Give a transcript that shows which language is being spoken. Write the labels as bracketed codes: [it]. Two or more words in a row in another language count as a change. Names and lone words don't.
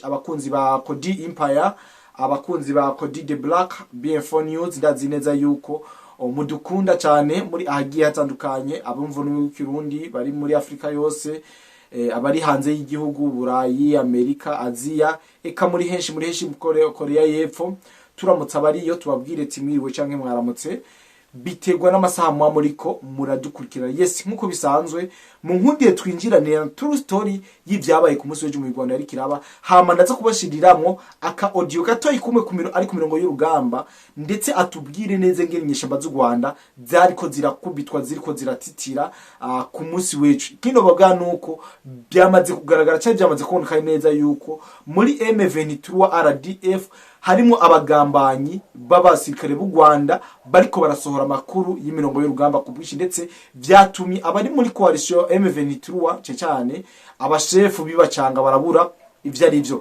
[rn] Abakunzi ba Kodi Empire, abakunzi ba Kodi the Black, BF4 News, ndazi neza yuko mudukunda cyane muri ahagiye hatandukanye, abumva n'Ikirundi bari muri Afrika yose, abari hanze y'igihugu, Burayi, Amerika, Aziya, eka muri henshi Korea y'Epfo. Turamutse abariyo tubabwire ati mwiriwe canke mwaramutse, bitegwa n'amasaha mwa muriko muradukurikira. Yes, nkuko bisanzwe mu nkundiye twinjirane [en] true story [rn] y'ivyabaye ku munsi w'ejo mu Rwanda yari kiraba. Hama ndaza kubashiriramwo aka audio gato ikumwe ari ku mirongo y'urugamba, ndetse atubwire neza ngene inyeshamba z'u Rwanda zariko zirakubitwa, ziriko ziratitira ku munsi w'ejo. Kino bavuga nuko byamaze kugaragara cyane, byamaze kuboneka neza yuko muri M23 RDF harimo abagambanyi b'abasirikare b'u Rwanda bariko barasohora amakuru y'imirongo y'urugamba ku bwishi, ndetse byatumye abari muri coalition M23 cyane abashefu bibacanga barabura ivyo ari byo.